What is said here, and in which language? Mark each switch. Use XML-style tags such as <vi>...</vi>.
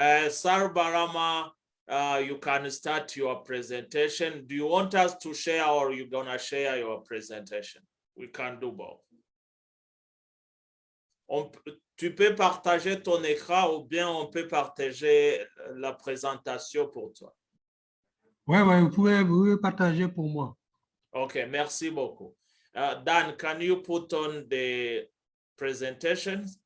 <en>Sar Barama, you can start your presentation. Do you want us to share, or are you gonna share your presentation? We can do both.</en> <fr>Tu peux partager ton écran ou bien on peut partager la présentation pour toi. Ouais, vous pouvez partager pour moi. Okay, merci beaucoup.</fr> <en>Dan, can you put on the presentation?</en>